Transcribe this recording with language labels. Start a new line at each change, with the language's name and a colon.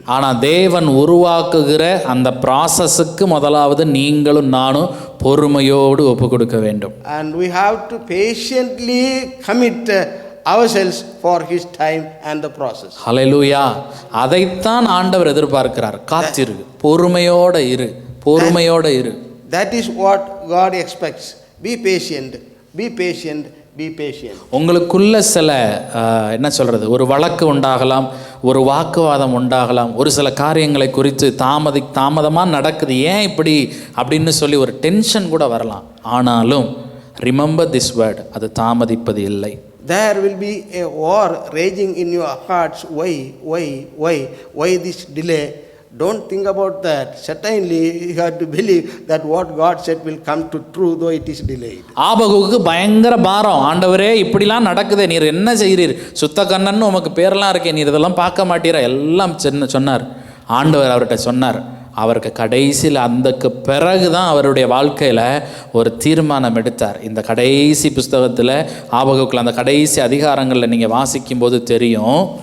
Tamil: ஆனால் தேவன் உருவாக்குகிற அந்த ப்ராசஸுக்கு முதலாவது நீங்களும் நானும் பொறுமையோடு ஒப்பு கொடுக்க வேண்டும்.
English: And we have to patiently commit ourselves for His time and the process.
Tamil: ஹல்லேலூயா. அதைத்தான் ஆண்டவர் எதிர்பார்க்கிறார். காத்திரு, பொறுமையோட இரு, பொறுமையோட இரு.
English: That is what God expects. Be patient, be patient, be patient.
Tamil: உங்களுக்குள்ள சில என்ன சொல்கிறது, ஒரு வழக்கு உண்டாகலாம், ஒரு வாக்குவாதம் உண்டாகலாம், ஒரு சில காரியங்களை குறித்து தாமதமாக நடக்குது, ஏன் இப்படி அப்படின்னு சொல்லி ஒரு டென்ஷன் கூட வரலாம். ஆனாலும்
English: remember this word,
Tamil: அது தாமதிப்பது இல்லை.
English: There will be a war raging in your hearts. Why this delay? Don't think about that. Certainly you have to believe that what God said will come to true, though it is delayed.
Tamil: ஆபகுக்கு பயங்கர பாரம். ஆண்டவரே இப்படிலாம் நடக்குது, நீர் என்ன செய்கிறீர்? சுத்த கண்ணன்னு உமக்கு பேரெல்லாம் இருக்கே, நீர் இதெல்லாம் பார்க்க மாட்டீரா? எல்லாம் சொன்னார். ஆண்டவர் அவர்கிட்ட சொன்னார். அவருக்கு கடைசியில் அந்தக்கு பிறகு தான் அவருடைய வாழ்க்கையில் ஒரு தீர்மானம் எடுத்தார். இந்த கடைசி புஸ்தகத்தில் ஆபகுக்கில் அந்த கடைசி அதிகாரங்களில் நீங்கள் வாசிக்கும்போது தெரியும்.